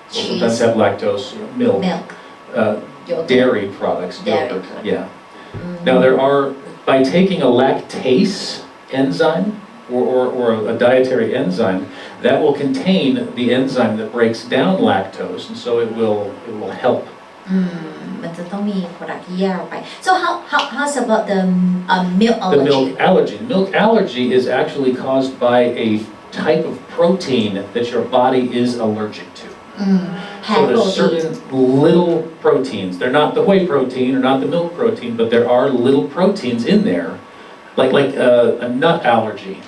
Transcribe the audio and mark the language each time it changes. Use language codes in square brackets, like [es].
[en] Sometimes have lactose, milk. Dairy products, yogurt. Yeah. Now there are, by taking a lactase enzyme or a dietary enzyme, that will contain the enzyme that breaks down lactose, and so it will help. [th] มันจะต้องมี product ที่แยกออกไป [en] So how's about the milk allergy? The milk allergy. The milk allergy is actually caused by a type of protein that your body is allergic to. So there's certain little proteins. They're not the whey protein or not the milk protein, but there are little proteins in there, like a nut allergy.